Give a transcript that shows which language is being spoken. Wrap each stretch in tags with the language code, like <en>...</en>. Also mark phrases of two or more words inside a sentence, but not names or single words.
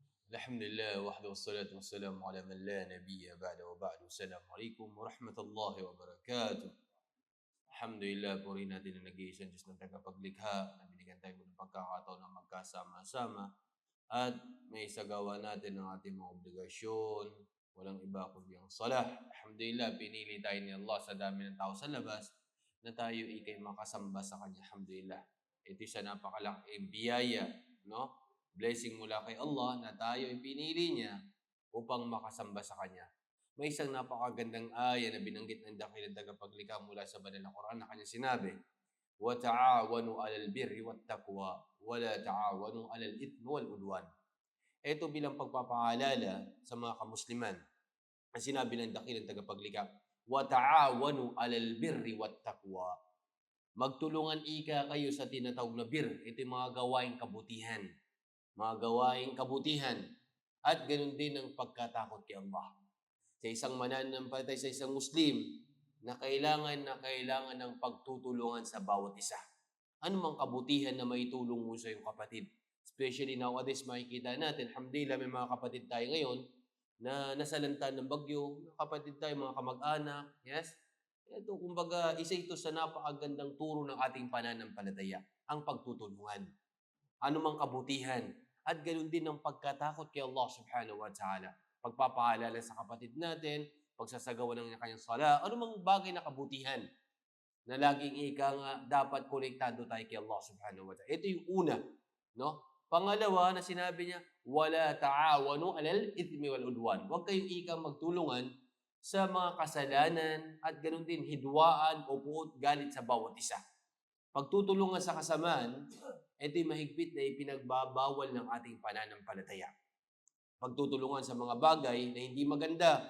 <ar>الحمد لله وحده والصلاة والسلام على من لا نبي بعده و بعد. السلام عليكم ورحمة الله وبركاته.</ar> <tl>Alhamdulillah, puri natin ang nag-iisang Diyos ng tagapaglikha na binigyan tayo ng pagkakataon na magkasama-sama at may isagawa natin ang ating mga obligasyon. Walang iba kundi ang salah. Alhamdulillah, pinili tayo ni Allah sa dami ng tao sa labas na tayo ikay makasamba sa Kanya. Alhamdulillah. Ito sa napakalaking biyaya, no? Blessing mula kay Allah na tayo pinili niya upang makasamba sa Kanya. May isang napakagandang aya na binanggit ng dakilang tagapaglikha mula sa banal na Quran na kanya sinabi,</tl> <ar>وَتَعَاوَنُوا عَلَى الْبِرِّ وَالتَّقْوَى وَلَا تَعَاوَنُوا عَلَى الْإِثْمِ وَالْعُدْوَانِ.</ar> <tl>Ito bilang pagpapaalala sa mga kamusliman na sinabi ng dakilang tagapaglikha,</tl> <ar>وَتَعَاوَنُوا عَلَى الْبِرِّ وَالتَّقْوَى.</ar> <tl>Magtulungan ika kayo sa tinatawag na bir. Ito yung mga gawaing kabutihan. Mga gawaing kabutihan. At ganun din ang pagkatakot kay Allah. Sa isang mananampalataya, sa isang Muslim, na kailangan ng pagtutulungan sa bawat isa. Ano mang kabutihan na maitulong mo sa iyong kapatid.</tl> <en>Especially nowadays,</en> <tl>makikita natin, alhamdulillah, may mga kapatid tayo ngayon na nasalanta ng bagyo, kapatid tayo, mga kamag-anak, yes? Ito, kumbaga, isa ito sa napakagandang turo ng ating pananampalataya, ang pagtutulungan. Ano mang kabutihan. At ganoon din ang pagkatakot kay Allah</tl> <ar>سبحانه وتعالى.</ar> <tl>Pagpapaalala sa kapatid natin, pagsasagawa ng kanyang sala, ano mang bagay na kabutihan na laging ika nga dapat konektado tayo kay Allah</tl> <ar>سبحانه وتعالى.</ar> <tl>Ito yung una, no? Pangalawa na sinabi niya,</tl> <ar>ولا تعاونوا على الإثم والعدوان.</ar> <tl>Huwag kayong ika magtulungan sa mga kasalanan at ganoon din hidwaan o puot galit sa bawat isa. Pagtutulungan sa kasamaan, ito'y mahigpit na ipinagbabawal ng ating pananampalataya. Pagtutulungan sa mga bagay na hindi maganda.</tl>